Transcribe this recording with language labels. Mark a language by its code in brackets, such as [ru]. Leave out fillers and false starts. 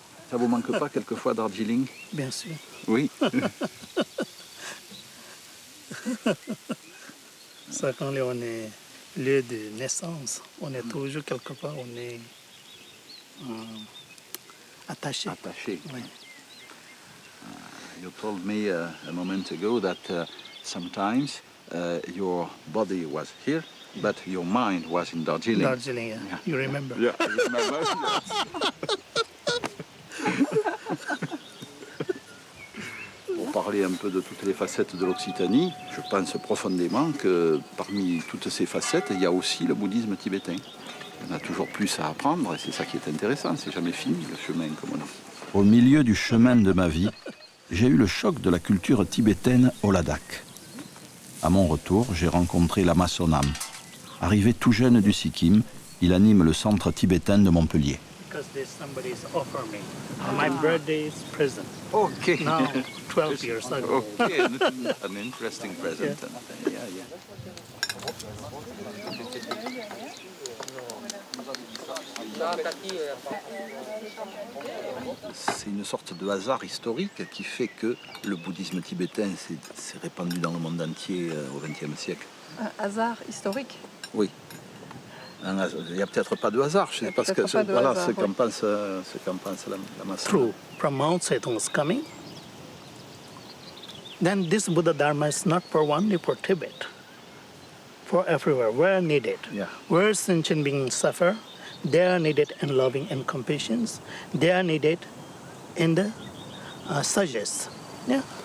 [fr] Ça vous manque pas quelquefois Darjeeling? Bien sûr. Oui. Ça, quand on est lieu de naissance. On est toujours quelque part, on est attaché. Attaché. Oui. [en] You told me a moment ago that sometimes your body was here, but your mind was in Darjeeling. Darjeeling, yeah. You remember? Yeah, I remember. [fr] Pour parler un peu de toutes les facettes de l'Occitanie, je pense profondément que parmi toutes ces facettes, il y a aussi le bouddhisme tibétain. On a toujours plus à apprendre et c'est ça qui est intéressant, c'est jamais fini le chemin, comme on dit. Au milieu du chemin de ma vie, j'ai eu le choc de la culture tibétaine au Ladakh. À mon retour, j'ai rencontré Lama Sonam. Arrivé tout jeune du Sikkim, il anime le centre tibétain de Montpellier. [en] Because there's somebody's offer me. My birthday is present. Okay. Now, 12 years ago. Okay, an interesting present. Yeah, yeah. [fr] C'est une sorte de hasard historique qui fait que le bouddhisme tibétain s'est répandu dans le monde entier au XXe siècle. Un hasard historique? Oui. Il n'y a peut-être pas de hasard, je sais pas ce que voilà, ce qu'en pense la masse. [en] True, from Mount Zedong's coming. Then this Buddha Dharma is not for only for Tibet, for everywhere, where needed. Yeah. Where sentient beings suffer, they are needed in loving and compassion. They are needed in the sagesse. Yeah.